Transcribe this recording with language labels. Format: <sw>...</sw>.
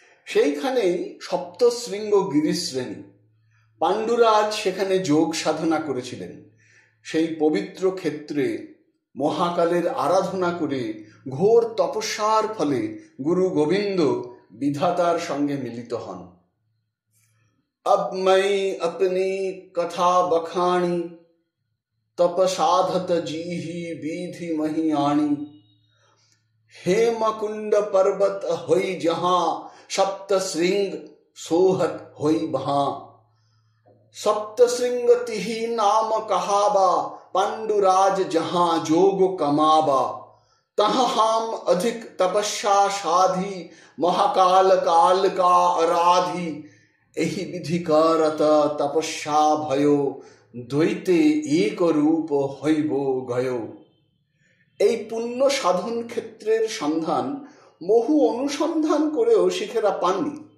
<bn>সেইখানেই সপ্তশৃঙ্গ গিরিশ্রেণী। পাণ্ডুরাজ সেখানে যোগ সাধনা করেছিলেন। সেই পবিত্র ক্ষেত্রে মহাকালের আরাধনা করে ঘোর তপস্যার ফলে গুরু গোবিন্দ বিধাতার সঙ্গে মিলিত হন।</bn> <hi>अब मैं अपनी कथा बखानी, तप साधत जी ही विधि मही आनी। हेमकुंड पर्वत होई जहां, सप्त श्रृंग सोहत होई वहां। सप्त श्रृंग तिहि नाम कहाबा, पांडुराज जहां जोग कमाबा। तहाँ हम अधिक तपस्या साधी, महाकाल काल का आराधी। एहि विधि करत तपस्या भयो, দ্বৈতে এক রূপ হইব গয়।</hi> <bn>এই পুণ্য সাধন ক্ষেত্রের সন্ধান বহু অনুসন্ধান করেও শিখেরা পাননি।</bn>